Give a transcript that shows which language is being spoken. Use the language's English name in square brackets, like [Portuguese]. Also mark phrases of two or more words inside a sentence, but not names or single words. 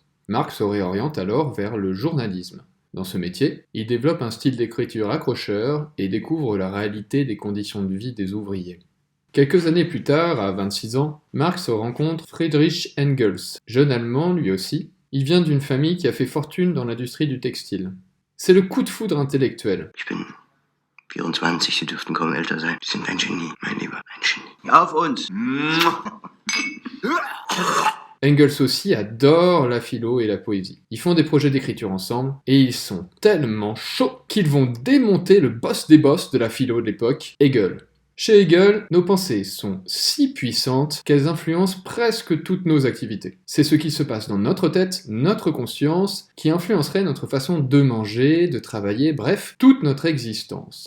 [French] Marx se réoriente alors vers le journalisme. Dans ce métier, il développe un style d'écriture accrocheur et découvre la réalité des conditions de vie des ouvriers. Quelques années plus tard, à 26 ans, Marx rencontre Friedrich Engels, jeune Allemand lui aussi. Il vient d'une famille qui a fait fortune dans l'industrie du textile. C'est le coup de foudre intellectuel. [German] Ich bin 24, Sie dürften kaum älter sein. Sie sind ein Genie, mein Lieber, ein Genie. Auf uns! [French] Engels aussi adore la philo et la poésie. Ils font des projets d'écriture ensemble, et ils sont tellement chauds qu'ils vont démonter le boss des boss de la philo de l'époque, Hegel. Chez Hegel, nos pensées sont si puissantes qu'elles influencent presque toutes nos activités. C'est ce qui se passe dans notre tête, notre conscience, qui influencerait notre façon de manger, de travailler, bref, toute notre existence.